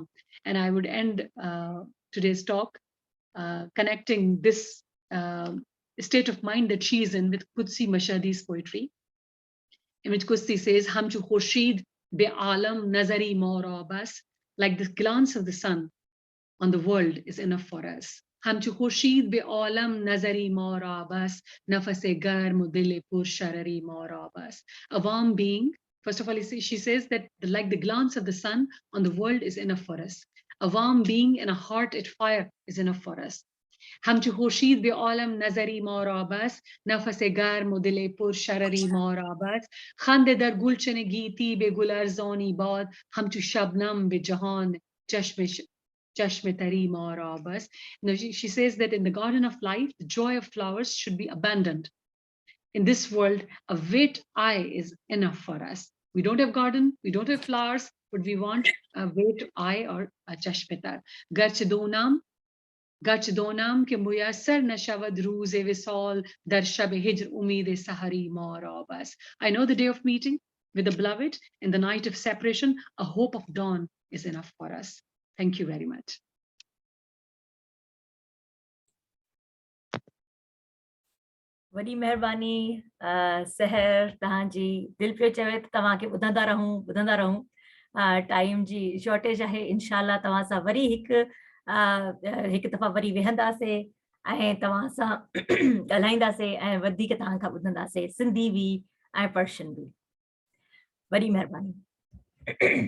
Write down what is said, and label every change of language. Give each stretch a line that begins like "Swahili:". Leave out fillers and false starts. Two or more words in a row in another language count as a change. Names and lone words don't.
English: And I would end today's talk connecting this state of mind that she is in with Qudsi Mashhadi's poetry, in which Qudsi says,
Persian: همچو خورشید به عالم نظری ما را بس,
English: like the glance of the sun on the world is enough for us.
Persian: همچو خورشید به عالم نظری ما را بس، نفس گرم دل پر شرری ما را بس.
English: A warm being, first of all, she says that like the glance of the sun on the world is enough for us. A warm being and a heart at fire is enough for us.
Persian: همچو خورشید به عالم نظری ما را بس، نفس گرم و دل پر شرری ما را بس، خنده در گلچن گیتی به گل ارزانی باد، همچو شبنم به جهان چشم تری ما را بس.
English: She says that in the garden of life, the joy of flowers should be abundant. In this world, a wet eye is enough for us. We don't have garden, we don't have flowers, but we want a wet eye or a chashmetar.
Persian: گرچه دانم گرچه دانم که میسر نشود روز وصال در شب هجر امید سحری ما را بس.
English: I know the day of meeting with the beloved, in the night of separation, a hope of dawn is enough for us. Thank you very much.
Sindhi: वॾी महिरबानी सहर तव्हांजी दिलि पियो चवे त तव्हांखे ॿुधंदा रहूं टाइम जी शॉर्टेज आहे इंशाल्लाह तव्हां सां वरी हिकु दफ़ा वरी वेहंदासीं ऐं तव्हां सां ॻाल्हाईंदासीं ऐं वधीक तव्हां खां ॿुधंदासीं सिंधी बि ऐं पर्शियन बि वॾी महिरबानी